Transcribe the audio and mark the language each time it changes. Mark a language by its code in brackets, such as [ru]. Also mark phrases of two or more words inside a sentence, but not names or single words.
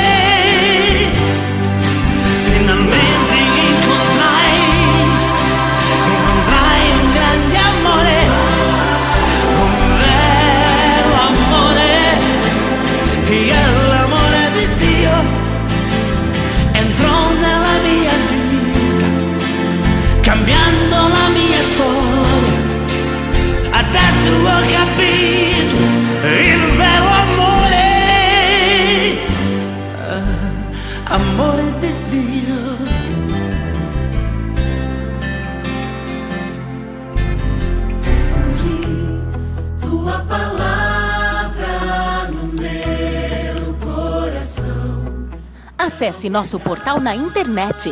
[it] Finalmente incontrai un grande amore, un vero amore, che è l'amore di Dio, entrò nella mia vita, cambiando la mia storia. Adesso ho capito il vero amore, amore di Dio. [pt] Escondi tua palavra no meu coração. Acesse nosso portal na internet.